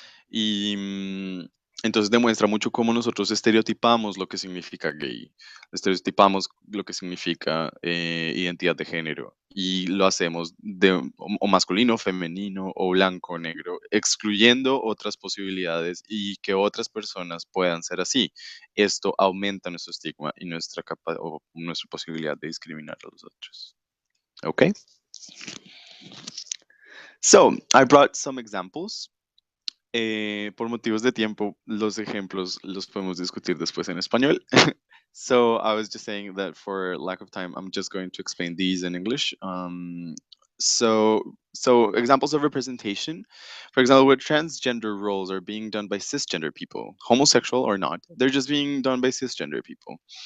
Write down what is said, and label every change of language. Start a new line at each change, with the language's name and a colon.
Spanish: Y entonces demuestra mucho cómo nosotros estereotipamos lo que significa gay, estereotipamos lo que significa identidad de género, y lo hacemos o masculino, femenino, o blanco, o negro, excluyendo otras posibilidades y que otras personas puedan ser así. Esto aumenta nuestro estigma y o nuestra posibilidad de discriminar a los otros. Okay?
English: So, I brought some examples.
Spanish: Por motivos de tiempo, los ejemplos los podemos discutir después en español.
English: So I was just saying that for lack of time, I'm just going to explain these in English. So examples of representation, for example, where transgender roles are being done by cisgender people, homosexual or not, they're just being done by cisgender people.